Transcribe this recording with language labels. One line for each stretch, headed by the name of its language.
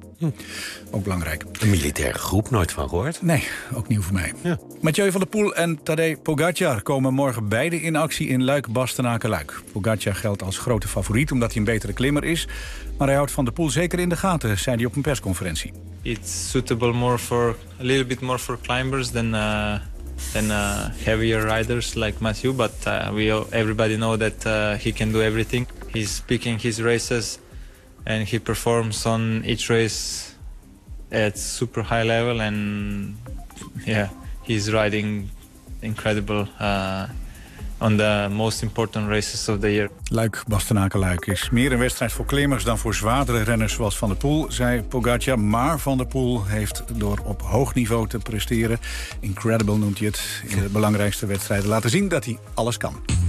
Dutch: Hm. Ook belangrijk. Een militaire groep, nooit van gehoord. Nee, ook nieuw voor mij. Ja. Mathieu van der Poel en Tadej Pogacar komen morgen beide in actie in Luik-Bastenaken-Luik. Pogacar geldt als grote favoriet omdat hij een betere klimmer is. Maar hij houdt Van der Poel zeker in de gaten, zei hij op een persconferentie.
English: It's suitable more for a little bit more for climbers than heavier riders like Mathieu. But everybody know that he can do everything. He's picking his races.
Dutch: En hij
English: performs on each race at super high level.
Dutch: En ja, hij is
English: riding incredible on the most important races of the year.
Dutch: Luik-Bastenaken-Luik is meer een wedstrijd voor klimmers dan voor zwaardere renners zoals Van der Poel, zei Pogacar. Maar Van der Poel heeft door op hoog niveau te presteren, incredible noemt hij het, in de belangrijkste wedstrijden laten zien dat hij alles kan.